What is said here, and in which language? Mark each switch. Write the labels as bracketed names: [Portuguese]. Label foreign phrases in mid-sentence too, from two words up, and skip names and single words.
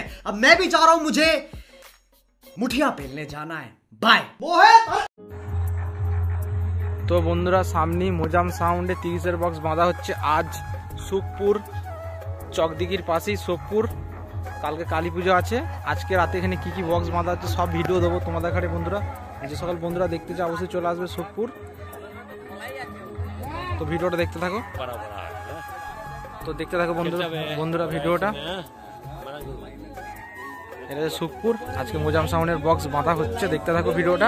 [Hindi] अब मैं भी जा रहा हूं, मुझे मुठिया पेलने जाना है। बाय। [Bangla] তো বন্ধুরা সামনে মোজাম সাউন্ডে 30 বক্স বাঁধা হচ্ছে আজ সুখপুর চকদিঘির পাশেই সুখপুর। কালকে কালী পুজো আছে। আজকে রাতে এখানে কি কি বক্স বাঁধা হচ্ছে সব ভিডিও দেবো তোমাদের কাছে বন্ধুরা। যে সকল বন্ধুরা দেখতে চাও অবশ্যই চলে আসবে সুখপুর। তো ভিডিওটা দেখতে থাকো। তো দেখতে থাকো বন্ধুরা ভিডিওটা। এটা সুখপুর, আজকে মোজাম সাউন্ডের বক্স বাঁধা হচ্ছে, দেখতে থাকো ভিডিওটা।